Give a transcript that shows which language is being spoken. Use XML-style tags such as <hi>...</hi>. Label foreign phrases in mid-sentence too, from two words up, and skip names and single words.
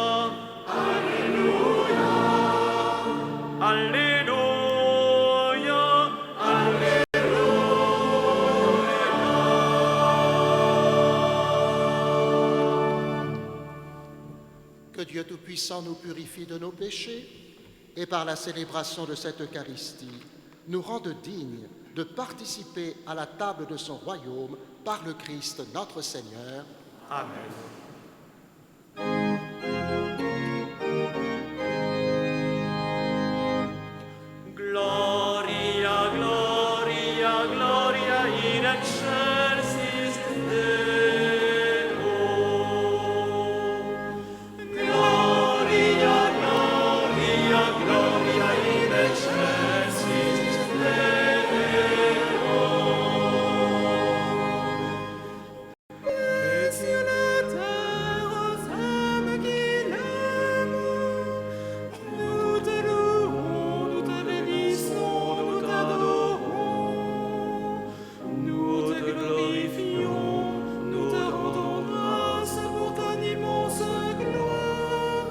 <fr>Que Dieu Tout-Puissant nous purifie de nos péchés et par la célébration de cette Eucharistie, nous rende dignes de participer à la table de son royaume par le Christ notre Seigneur. Amen.</fr> <la>Gloria, Gloria, Gloria in excelsis Deo. Gloria, Gloria, Gloria in excelsis Deo.</la> <fr>Et sur la terre aux âmes qui l'aiment, nous te louons, nous te bénissons, nous t'adorons, nous te glorifions, nous te rendons grâce pour ton immense gloire.</fr>